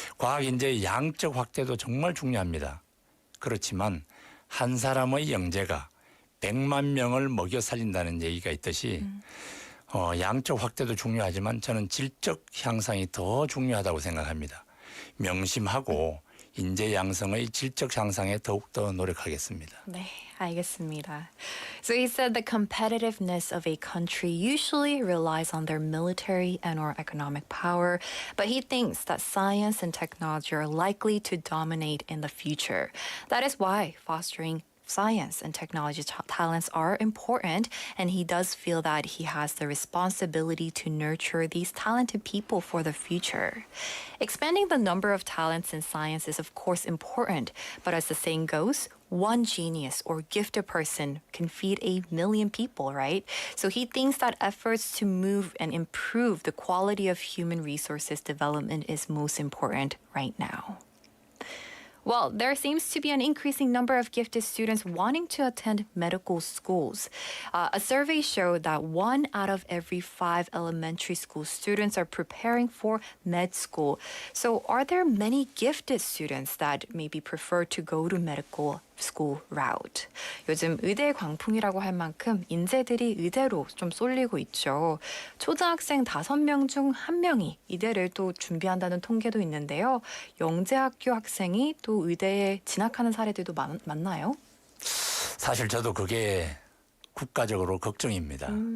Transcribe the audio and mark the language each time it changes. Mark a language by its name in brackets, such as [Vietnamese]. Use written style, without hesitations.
[Korean] 과학 인재의 양적 확대도 정말 중요합니다. 그렇지만 한 사람의 영재가 100만 명을 먹여 살린다는 얘기가 있듯이 양적 확대도 중요하지만 저는 질적 향상이 더 중요하다고 생각합니다. 명심하고 인재 양성의 질적 향상에 더욱더 노력하겠습니다. 네, 알겠습니다. [English] So he said the competitiveness of a country usually relies on their military and or economic power, but he thinks that science and technology are likely to dominate in the future. That is why fostering science and technology talents are important, and he does feel that he has the responsibility to nurture these talented people for the future. Expanding the number of talents in science is of course important, but as the saying goes, one genius or gifted person can feed 1,000,000 people, right? So he thinks that efforts to move and improve the quality of human resources development is most important right now. Well, there seems to be an increasing number of gifted students wanting to attend medical schools. A survey showed that 1 out of every 5 elementary school students are preparing for med school. So are there many gifted students that maybe prefer to go to medical school route? [Korean] 요즘 의대 광풍이라고 할 만큼 인재들이 의대로 좀 쏠리고 있죠. 초등학생 5명 중 1명이 의대를 또 준비한다는 통계도 있는데요. 영재학교 학생이 또 의대에 진학하는 사례들도 많나요? 사실 저도 그게 국가적으로 걱정입니다.